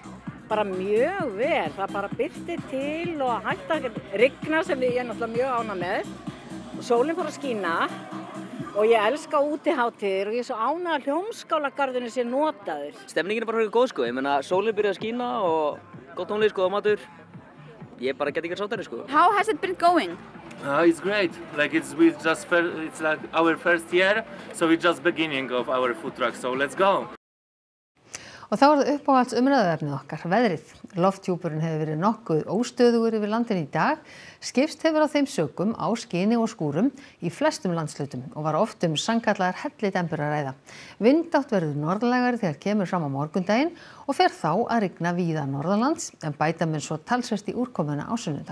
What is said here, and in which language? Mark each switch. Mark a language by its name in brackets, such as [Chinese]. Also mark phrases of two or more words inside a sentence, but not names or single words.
[Icelandic] Bara mjög vel, það bara birtir til og hægt að rigna sem ég náttúrulega mjög ánægð með. Og sólin fór að skína. Og ég elska útihátíðir og ég er svo ánægð að Hljómskálagarðurinn sé notaður. Stemningin bara góð ég meina sólin byrjaði að skína og gott tónlist, góða matur. Ég bara get ekki sáttari [English] How has it been going? It's great. It's like our first year, so it's just beginning of our food truck. So let's go. [Icelandic] Og þá það uppáhalds umræðuefnið okkar, veðrið. Lofthjúpurinn hefur verið nokkuð óstöðugur yfir landinu í dag. Skipst hefur á þeim sökum á skini og skúrum í flestum landshlutum og var oft sannkallaðar hellidembur að ræða. Vindátt verður norðlægari þegar kemur fram á morgundaginn og fer þá að rigna víða norðanlands en bæta mun svo talsvert í úrkomuna á sunnudag.